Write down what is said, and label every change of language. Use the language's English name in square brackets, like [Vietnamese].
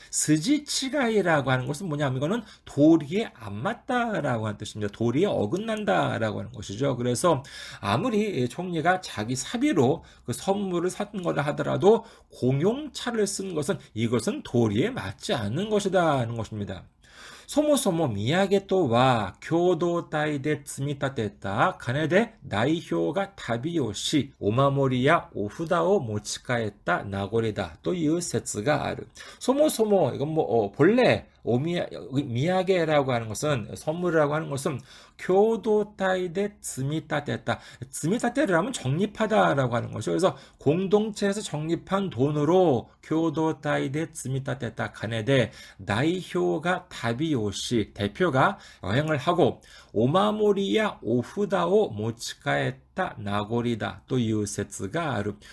[Korean] 스지치가이라고 하는 것은 뭐냐면 이거는 도리에 안 맞다라고 하는 뜻입니다. 도리에 어긋난다라고 하는 것이죠. 그래서 아무리 총리가 자기 사비로 그 선물을 산 거라 하더라도 공용차를 쓴 것은 이것은 도리에 맞지 않는 것이다 하는 것입니다. [Japanese] そもそも土産とは共同体で積み立てた金で代表が旅をし、お守りやお札を持ち帰った名残だという説がある。そもそも [Korean] 이건 본래 미야게라고 하는 것은, 선물이라고 하는 것은 [Japanese] 교도타이데 즈미타테다. [Korean] 즈미타테를 하면 적립하다라고 하는 것이죠. 그래서 공동체에서 적립한 돈으로 [Japanese] 교도타이데 즈미타테다 가네데 나이효가 다비요시, [Korean] 대표가 여행을 하고 [Japanese] 오마모리야 오후다오 모치카에타 나고리다 또 유세츠가 아루.